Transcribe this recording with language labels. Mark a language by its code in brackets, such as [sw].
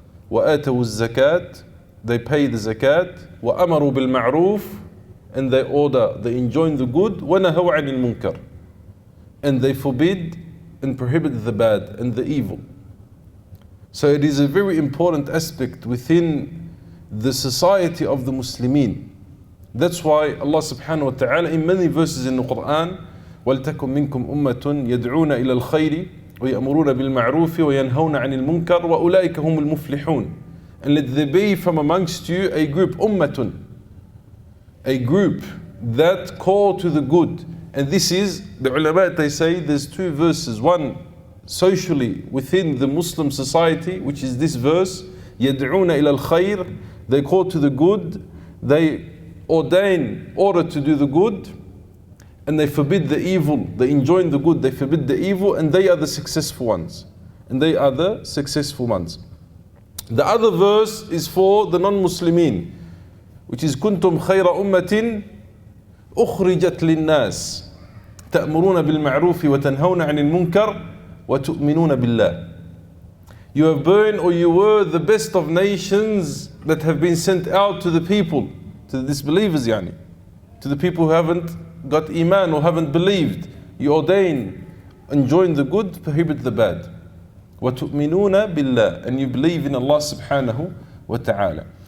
[ar] وَآتَوُوا الزَّكَاةِ, [en] they pay the zakat. [ar] وَأَمَرُوا بِالْمَعْرُوفِ, [en] and they order, they enjoin the good. [ar] وَنَهَوْا عَنِ الْمُنكَرِ, [en] and they forbid and prohibit the bad and the evil. So it is a very important aspect within the society of the Muslimin. That's why Allah subhanahu wa ta'ala in many verses in the Qur'an, [ar] وَلْتَكُمْ مِنْكُمْ أُمَّةٌ يَدْعُونَ إِلَى الْخَيْرِ وَيَأْمُرُونَ بِالْمَعْرُوفِ وَيَنْهَوْنَ عَنِ الْمُنْكَرِ وَأُولَٰئِكَ هُمُ الْمُفْلِحُونَ. [en] And let there be from amongst you a group, ummatun, a group that call to the good. And this is, the ulama, they say there's two verses. One, socially within the Muslim society, which is this verse, [ar] يَدْعُونَ إِلَى الْخَيْرِ, [en] they call to the good, they order to do the good, and they forbid the evil. They enjoin the good, they forbid the evil, and they are the successful ones. And they are the successful ones. The other verse is for the non-Muslimin, which is [ar] كُنْتُمْ خَيْرَ أُمَّةٍ أُخْرِجَتْ لِلنَّاسِ تَأْمُرُونَ بِالْمَعْرُوفِ وَتَنْهَوْنَ عَنِ الْمُنْكَرِ وَتُؤْمِنُونَ بِاللَّهِ. [en] You have been, or you were, the best of nations that have been sent out to the people, to the disbelievers, to the people who haven't got iman or haven't believed. You ordain, enjoin the good, prohibit the bad. [ar] وَتُؤْمِنُونَ بِاللَّهِ, [en] and you believe in Allah subhanahu wa ta'ala.